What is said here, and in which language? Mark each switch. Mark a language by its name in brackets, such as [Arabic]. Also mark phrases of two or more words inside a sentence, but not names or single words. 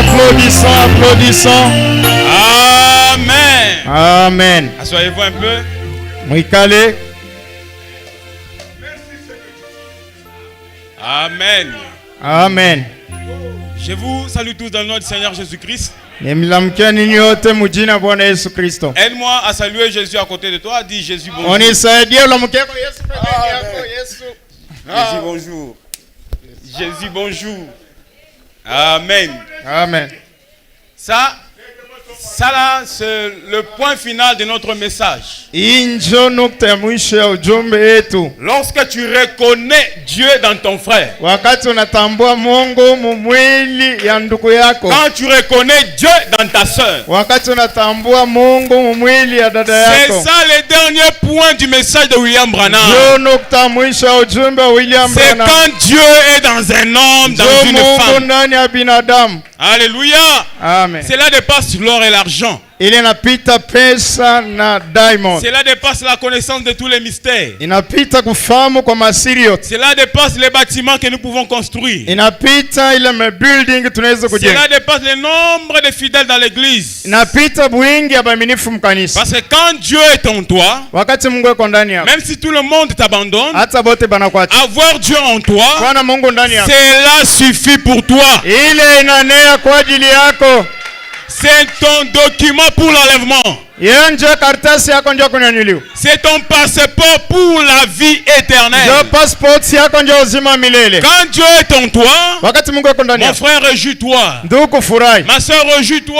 [French] Applaudissons, applaudissons. Amen. Amen. Asseyez-vous un peu. [Swahili] Mwikale. [French] Amen. Amen. Je vous salue tous dans le nom du Seigneur Jésus-Christ. [Swahili] Nimlamkia ninyi wote mjina Bwana Yesu Kristo. [French] Aide-moi à saluer Jésus à côté de toi. Dis Jésus bonjour. [Swahili] Unisaidie ulamkia kwa Yesu pembeni yako. Yesu. [French] Jésus bonjour. Jésus bonjour. Amen. Amen. Ça là, c'est le point final de notre message. [Swahili] Injo nukta ya mwisho ya ujumbe wetu. [French] Lorsque tu reconnais Dieu dans ton frère. [Swahili] Wakati unatambua Mungu mumwili ya ndugu yako. [French] Quand tu reconnais Dieu dans ta sœur. [Swahili] Wakati unatambua Mungu mumwili ya dada yako. [French] C'est ça le dernier point du message de William Branham. [Swahili] Njo nukta mwisho ya ujumbe wa William Branham. [French] C'est quand Dieu est dans un homme, dans une [Swahili] Mungu [French] femme. [Swahili] ndani ya binadamu. [French] Alléluia. Amen. Cela dépasse l'or et l'argent. [Swahili] Inapita pesa na diamond. [French] Cela dépasse la connaissance de tous les mystères. [Swahili] Inapita kufahamu kwa masiri yote. [French] Cela dépasse les bâtiments que nous pouvons construire. [Swahili] Inapita ile building tunaweza kujenga. [French] Cela dépasse le nombre de fidèles dans l'église. [Swahili] Inapita wingi ya waaminifu mkanisa. [French] Parce que quand Dieu est en toi, [Swahili] wakati Mungu yuko ndani yako, [French] même si tout le monde t'abandonne, [Swahili] hata bote banakuacha, [French] avoir Dieu en toi, [Swahili] Bwana Mungu ndani yako, [French] cela suffit pour toi. [Swahili] Ile inanea kwa ajili yako. [French] C'est ton document pour l'enlèvement. C'est ton passeport pour la vie éternelle. Quand Dieu est en toi, mon frère, réjouis-toi. Ma soeur, réjouis-toi.